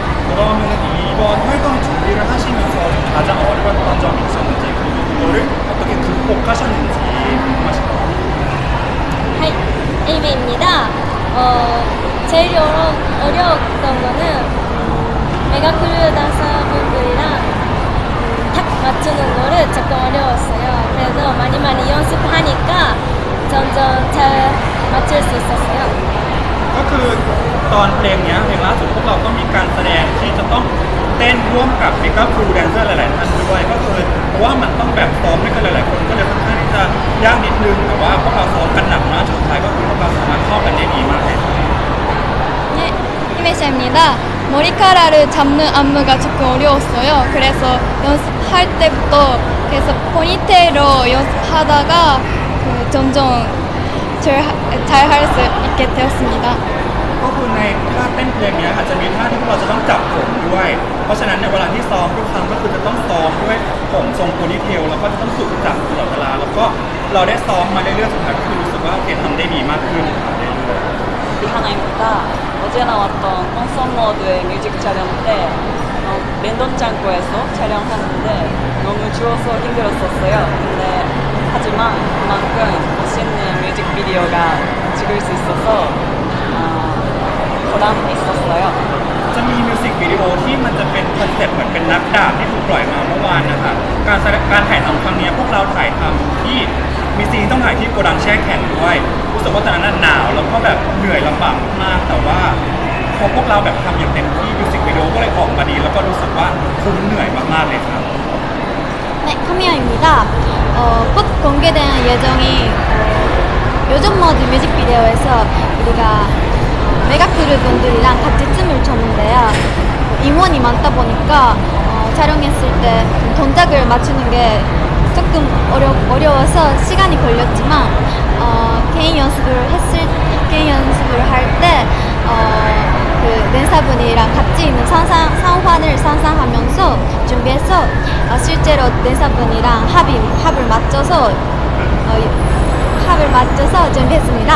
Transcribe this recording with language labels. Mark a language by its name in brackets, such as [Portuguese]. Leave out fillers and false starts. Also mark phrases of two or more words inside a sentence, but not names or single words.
[Korean] 그러면 이번 활동 준비를 하시면서 좀 가장 어려웠던 점이 있었는지 그리고 그거를 어떻게 극복하셨는지 궁금하십니다. はい、エイメイ 입니다. 제일 어려웠던 거는 메가크루 단사분들이랑 탁 맞추는 거를 조금 어려웠어요. 그래도 많이 연습하니까 점점 잘 맞출 수 있었어요. [Thai] ก็คือตอนเพลงเนี้ยเพลงล่าสุดพวกเราก็มีการแสดงที่จะต้องเต้นร่วมกับเมกาครูแดนเซอร์หลายๆท่านด้วยก็คือเพราะว่ามันต้องแบบซ้อมด้วยกันหลายๆคนก็เลยค่อนข้างที่จะยากนิดนึงแต่ว่าพวกเราซ้อมกันหนักมากสุดท้ายก็คือพวกเราสามารถเข้ากันได้ดีมากเลย [Korean] 네, 히메샤입니다. 머리카락을 잡는 안무가 조금 어려웠어요. 그래서 연습할 때부터 계속 포니테일로 연습하다가 점점 잘 할 수 있게 되었습니다. [Thai] ก็คือในท่าเต้นเพลงเนี้ยอาจจะมีท่าที่พวกเราจะต้องจับผมด้วย เพราะฉะนั้นในเวลาที่ซ้อมทุกครั้งก็คือจะต้องซ้อมด้วยผมทรงโพนี่เทลแล้วก็จะต้องฝึกจับตลอดเวลาแล้วก็เราได้ซ้อมมาเรื่อยๆสุดท้ายก็คือรู้สึกว่าโอเคทำได้ดีมากขึ้นครับเรื่อยๆ [Korean] 리하나입니다. 어제 나왔던 콘서머드의 뮤직 촬영 때 랜덤 창고에서 촬영하는데 너무 추워서 힘들었었어요. 근데 하지만 그만큼 멋있는 뮤직비디오가 찍을 수 있어서 보람 있었어요. [Thai] จะมีมิวสิกวิดีโอที่มันจะเป็นคอนเซ็ปต์เหมือนเป็นนักดาบที่ถูกปล่อยมาเมื่อวานนะคะการถ่ายทำครั้งนี้พวกเราถ่ายทำที่มีซีนต้องถ่ายที่โกดังแช่แข็งด้วยรู้สึกว่าตอนนั้นหนาวแล้วก็แบบเหนื่อยลำบากมากแต่ว่าพอพวกเราแบบทำอย่างเต็มที่มิวสิกวิดีโอก็เลยออกมาดีแล้วก็รู้สึกว่าคุ้มเหนื่อยมากๆเลยครับ [Korean] 네, 카미야입니다. 곧 공개되는 예정인 요즘 모드 뮤직비디오에서 우리가 메가크루 분들이랑 같이 춤을 췄는데요. 임원이 많다 보니까 촬영했을 때 동작을 맞추는 게 조금 어려워서 시간이 걸렸지만 개인 연습을 할 때 그 댄서분이랑 같이 있는 상황을 상상하면서 준비해서 실제로 댄서분이랑 합을 맞춰서 준비했습니다.